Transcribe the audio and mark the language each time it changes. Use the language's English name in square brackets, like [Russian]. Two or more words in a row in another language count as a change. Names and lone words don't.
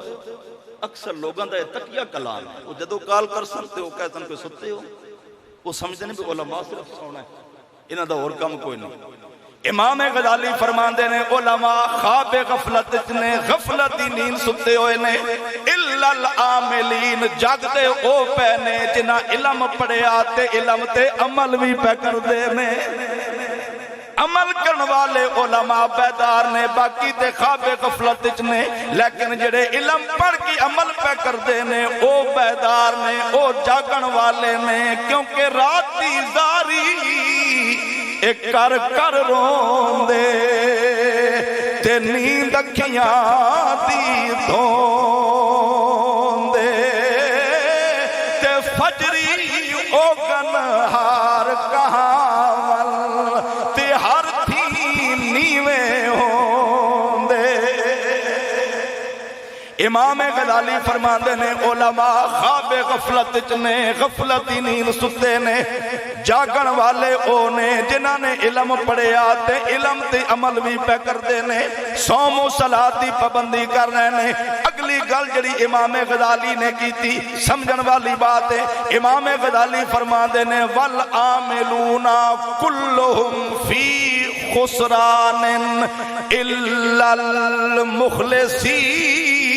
[Punjabi] اکثر لوگاں دا تکیہ کلام ہے، وہ جدو کال کر سکتے ہو کہتے ہیں کہ ستے ہو، [Urdu] وہ سمجھتے ہیں کہ علماء صرف سونا ہے، [Punjabi] انہاں دا اور کام کوئی نہیں۔ امام غزالی فرماندے نے علماء خواب غفلت نے، غفلت دی نیند ستے ہوئے نے۔ [Arabic] الا العاملین، [Punjabi] جاگدے او پے نے جنہاں علم پڑھیا تے علم تے عمل بھی پہ کر دے نے۔ عمل کرن والے علماء بیدار نے، باقی تے خواب غفلت نے، لیکن جڑے علم پڑھ کے عمل پہ کر دے نے او بیدار نے، او جاگن والے نے۔ کیونکہ رات دی زاری ایک کر کر رون دے تے نیند اکھیاں دی دھون دے تے فجری او گنہار کہاں ول تے ہر تھی نیوے ہون دے۔ امام غزالی فرماندے نے علماء خواب غفلت نے، غفلت دی نیند ستے نے۔ جاگن والے او نے جنہاں نے علم پڑھیا تے علم تے عمل بھی پہ کر دے نے، صوم و صلاۃ دی پابندی کر رہے نے۔ اگلی گل جڑی امام غزالی نے کی تھی سمجھن والی بات ہے، امام غزالی فرماندے نے [Arabic] والعاملون کلہم فی خسران الا المخلصین۔